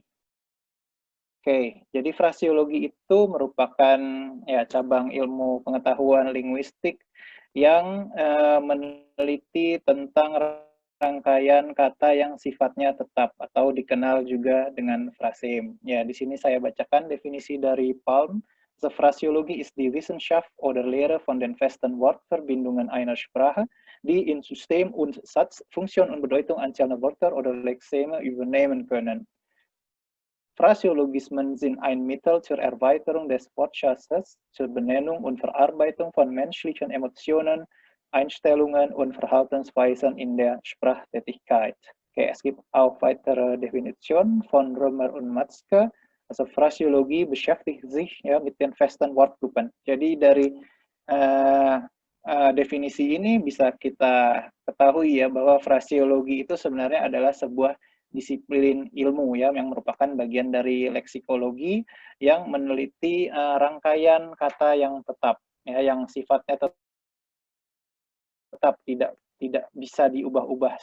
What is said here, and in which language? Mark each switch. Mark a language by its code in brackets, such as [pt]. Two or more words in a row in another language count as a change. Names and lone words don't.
[id] Oke, jadi frasiologi itu merupakan ya cabang ilmu pengetahuan linguistik yang meneliti tentang rangkaian kata yang sifatnya tetap atau dikenal juga dengan frasem. Ya, di sini saya bacakan definisi dari Palm. [de] The Phrasiologie ist die Wissenschaft oder Lehre von den festen Wortverbindungen einer Sprache, die in System und Satz Funktion und Bedeutung einzelner Wörter oder Lexeme übernehmen können. Phrasiologismen sind ein Mittel zur Erweiterung des Wortschatzes, zur Benennung und Verarbeitung von menschlichen Emotionen, Einstellungen und Verhaltensweisen in der Sprachtätigkeit. Okay, es gibt auch weitere Definitionen von Römer und Matzke. Also Phrasiologie beschäftigt sich ya mit den festen Wortgruppen. [id] Jadi dari definisi ini bisa kita ketahui ya bahwa frasiologi itu sebenarnya adalah sebuah disiplin ilmu ya yang merupakan bagian dari leksikologi yang meneliti rangkaian kata yang tetap ya yang sifatnya tetap tidak bisa diubah-ubah.